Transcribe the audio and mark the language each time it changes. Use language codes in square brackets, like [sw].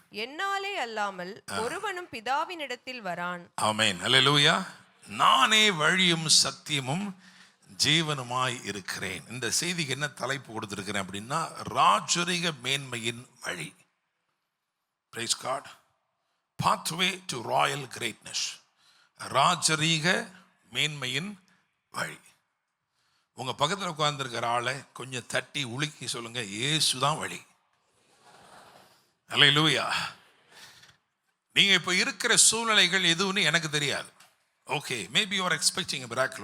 [ta] என்னாலே அல்லாமல் ஒருவனும் பிதாவினிடத்தில் வரான். ஆமென். அல்லேலூயா. நானே வழியும் சத்தியமும் ஜீவனுமாய் இருக்கிறேன். இந்த செய்திக்கு என்ன தலைப்பு கொடுத்திருக்கிறேன் அப்படின்னா, ராஜரிக மேன்மையின் வழி. [en] Praise God. Pathway to royal greatness. [ta] ராஜரிக மேன்மையின் வழி. உங்க பக்கத்தில் உட்கார்ந்துருக்கிற ஆளை கொஞ்சம் தட்டி உலுக்கி சொல்லுங்க, இயேசுதான் வழி. அல்லேலூயா. நீங்க இப்ப இருக்கிற சூழ்நிலைகள் எதுன்னு எனக்கு தெரியாது. Okay, [en] Maybe you are expecting a miracle.